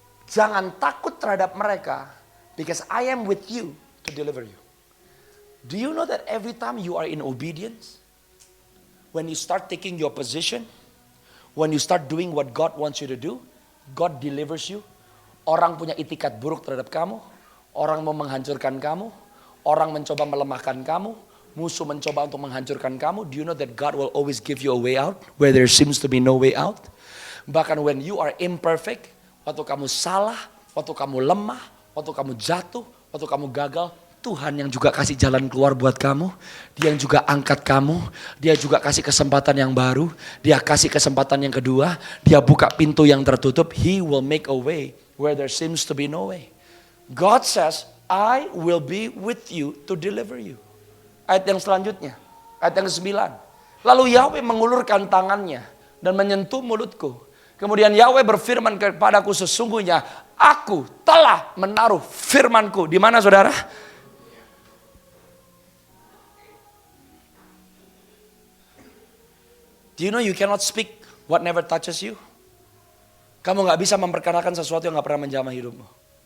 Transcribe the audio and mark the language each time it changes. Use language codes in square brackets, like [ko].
[id] Jangan takut terhadap mereka, [en] because I am with you to deliver you. Do you know that every time you are in obedience, when you start taking your position, when you start doing what God wants you to do, God delivers you. [id] Orang punya itikat buruk terhadap kamu, orang mau menghancurkan kamu, orang mencoba melemahkan kamu, musuh mencoba untuk menghancurkan kamu. [en] Do you know that God will always give you a way out where there seems to be no way out? [id] Bahkan [en] when you are imperfect, [id] waktu kamu salah, waktu kamu lemah, waktu kamu jatuh, waktu kamu gagal, Tuhan yang juga kasih jalan keluar buat kamu. Dia yang juga angkat kamu. Dia juga kasih kesempatan yang baru. Dia kasih kesempatan yang kedua. Dia buka pintu yang tertutup. [en] He will make a way where there seems to be no way. God says, I will be with you to deliver you. [id] Ayat yang selanjutnya. Ayat yang ke-9. Lalu Yahweh mengulurkan tangannya dan menyentuh mulutku. Kemudian Yahweh berfirman kepadaku, sesungguhnya aku telah menaruh firmanku. Di mana saudara? [en] Do you know you cannot speak what never touches you? [id] Kamu gak bisa memperkenalkan sesuatu yang gak pernah menjamah hidupmu.